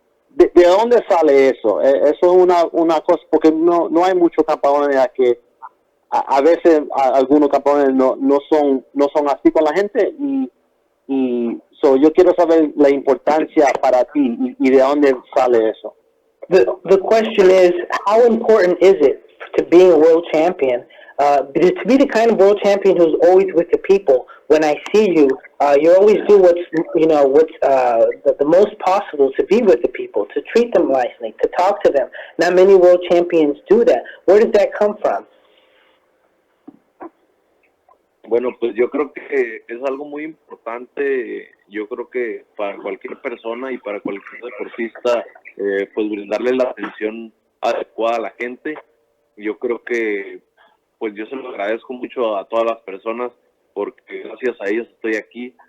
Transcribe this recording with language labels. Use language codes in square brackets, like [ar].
[es] ¿De dónde sale eso? Eso es una cosa, porque no hay muchos campeones que a veces algunos campeones no son así con la gente y yo quiero saber la importancia para ti y de dónde sale eso. [en] The question is, how important is it to being a world champion? To be the kind of world champion who's always with the people. When I see you, you always do what's the most possible to be with the people, to treat them nicely, to talk to them. Not many world champions do that. Where does that come from? [es] Bueno, pues yo creo que es algo muy importante. Yo creo que para cualquier persona y para cualquier deportista, pues brindarle la atención adecuada a la gente. Yo creo que pues yo se lo agradezco mucho a todas las personas porque gracias a ellos estoy aquí.